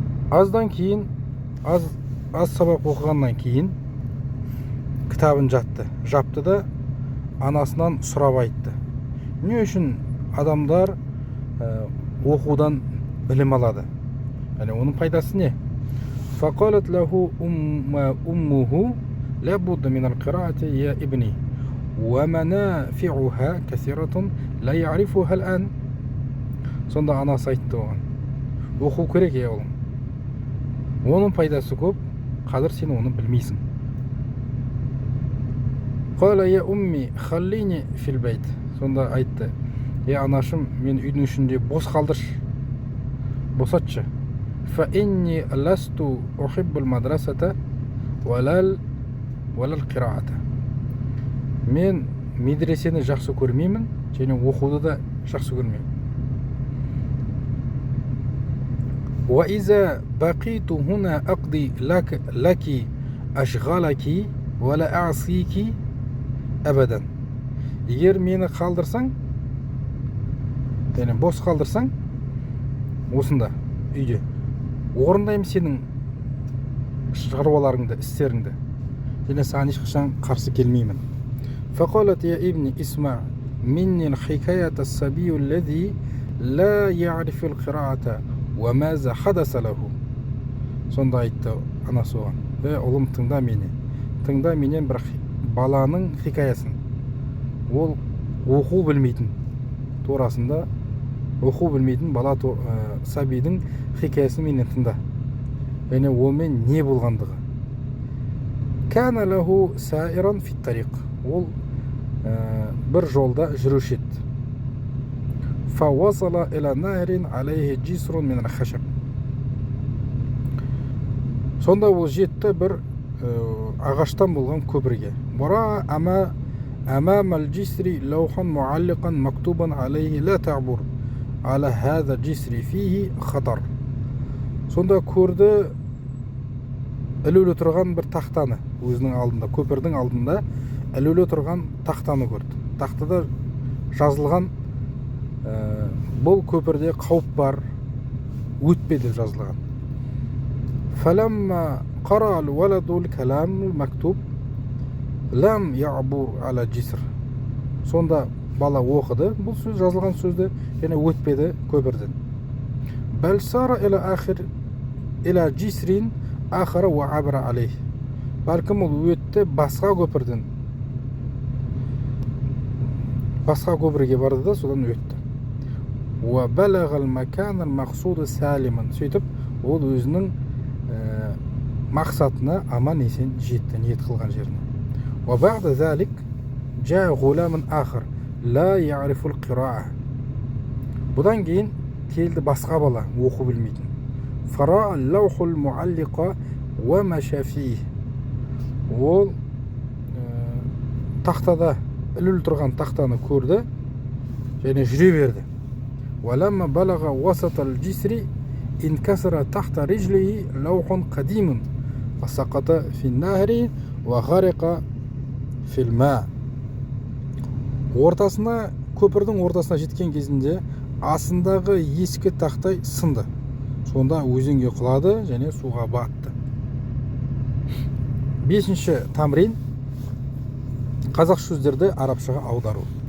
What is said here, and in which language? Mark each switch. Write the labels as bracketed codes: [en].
[kk] аздан кейін, аз сабақ оқығаннан кейін кітабын жапты да анасынан сұрап айтты. Не үшін адамдар оқудан білім алады? [tr] Yani onun [kk] пайдасы не? [ar] فقالت له أمه لابد من القراءة يا ابني ومنافعها كثيرة لا يعرفها الآن. [kk] Сонда анасы айтты оған: оқу керек е оғлым. Оның пайдасы көп, қазір сен оны білмейсің. [ar] قال يا أمي خليني في البيت. [kk] Сонда айтты: анашым, мен үйдің ішінде бос қалдыршы, босатшы. [ar] فإني لست أحب المدرسة ولا القراءة. [kk] мен медресені жақсы көрмеймін, және оқуды да жақсы көрмеймін. [ar] وإذا بقيت هنا أقضي لك أشغالك ولا أعصيك أبدا. [kk] егер мені қалдырсаң, бос қалдырсаң, осында үйде орындаймын сенің шаруаларыңды, істеріңді, және саған ешқашан қарсы келмеймін. [ar] فقالت يا ابني اسمع مني الحكاية الصبي الذي لا يعرف القراءة وماذا حدث له. [kk] Сонда айтты анасы оған: ұлым, тыңда менен бір баланың хикаясын. Ол оқу білмейтін, турасында оқу білмейтін бала сәбидің хикаясын менен тыңда. және онымен не болғандығы. [ar] كان له سائرا في الطريق. [kk] ол бір жолда жүруші еді. [ar] فوصل إلى نهر عليه جسر من الخشب. [kk] сонда ол жетті бір ағаштан болған көпірге. [ar] ورأى أمام الجسر لوحا معلقا مكتوبا عليه لا تعبر على هذا الجسر فيه خطر. [kk] сонда көрді ілулі тұрған бір тақтаны, өзінің алдында, көпірдің алдында ілулі тұрған тақтаны көрді. Тақтада жазылған: бұл көпірде қауіп бар, өтпе деп жазылған. [ar] فلما قرأ الولد الكلام المكتوب لم يعبر على الجسر. [kk] сонда бала оқыды бұл сөз, жазылған сөзді, және өтпеді көпірден. [ar] بل سار إلى جسر آخر وعبر عليه. [kk] бәлкім ол өтті басқа көпірден, басқа көпірге барды да содан өтті. [ar] وبلغ المكان المقصود سالما. [kk] сөйтіп ол өзінің мақсатына аман есен жетті, ниет қылған жеріне. [ar] وبعد ذلك جاء غلام آخر لا يعرف القراءة. [kk] бұдан кейін келді басқа бала, оқу білмейтін. [ar] فرأى اللوح المعلق ومشى فيه. [kk] ол тақтада ілулі тұрған тақтаны көрді және жүре берді. [ar] وَلَمَّا بَلَغَ وَسَطَ الْجِسْرِ انكسر تحت رجله لوح قديم فسقط في النهر وغرق في الماء. [kk] Ортасына, көпірдің ортасына жеткен кезінде астындағы ескі тақтай сынды. Сонда өзенге құлады және суға батты. 5-ші тамрин. Қазақ сөздерді арабшаға аудару.